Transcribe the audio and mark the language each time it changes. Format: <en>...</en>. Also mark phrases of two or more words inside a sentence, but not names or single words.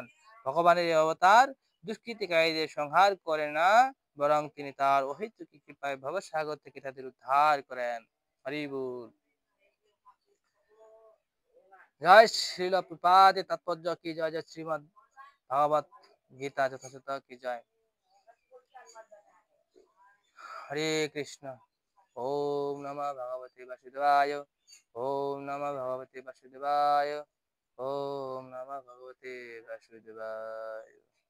<bn>ভগবানের এই অবতার দুষ্কৃতিকারীদের সংহার করে না, বরং তিনি তার অহেতুকী কৃপায় ভবসাগর থেকে তাদের উদ্ধার করেন। হরি বল। জয় শ্রীল প্রপাদের তাৎপর্য কি জয়, জয় শ্রীমদ ভাগবত গীতা যথাযথ কি জয়। হরে কৃষ্ণ।</bn> <sa>ওম নমঃ ভগবতে বাসুদেবায়। ওম নমঃ ভগবতে বাসুদেবায়। ওম নমঃ ভগবতে বাসুদেবায়।</sa>